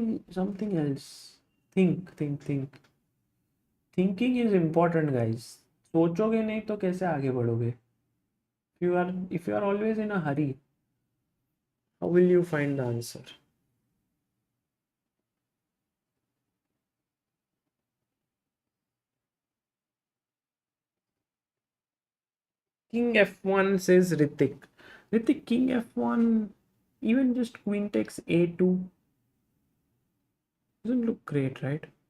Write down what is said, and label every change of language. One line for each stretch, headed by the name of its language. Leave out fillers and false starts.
English: Something else. Think. Thinking is important, guys.
Hindi: सोचोगे नहीं तो कैसे आगे बढ़ोगे?
English: If you are always in a hurry, how will you find the answer? King f1 says Ritik. Ritik, king f1, even just queen takes a2 doesn't look great, right?